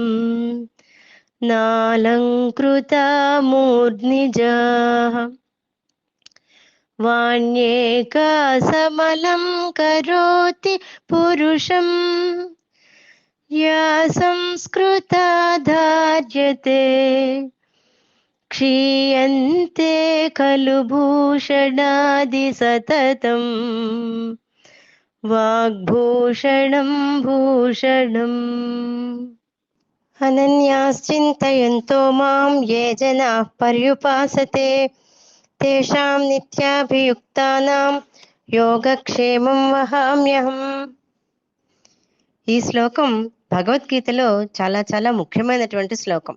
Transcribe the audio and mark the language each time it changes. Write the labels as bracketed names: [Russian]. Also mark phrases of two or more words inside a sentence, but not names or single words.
[Sanskrit] नालङ्कृता मूर्ध्निजाः वाण्येका समलं करोति पुरुषम् या संस्कृता धार्यते क्षीयन्ते खलु भूषणादि सततम् वाग्भूषणं भूषणम्। అనన్యాశ్చింతయంతో మాం ఏ జనాః పర్యుపాసతే తేషాం నిత్యాభియుక్తానాం యోగక్షేమం వహామ్యహం. [Telugu] ఈ శ్లోకం భగవద్గీతలో చాలా ముఖ్యమైనటువంటి శ్లోకం.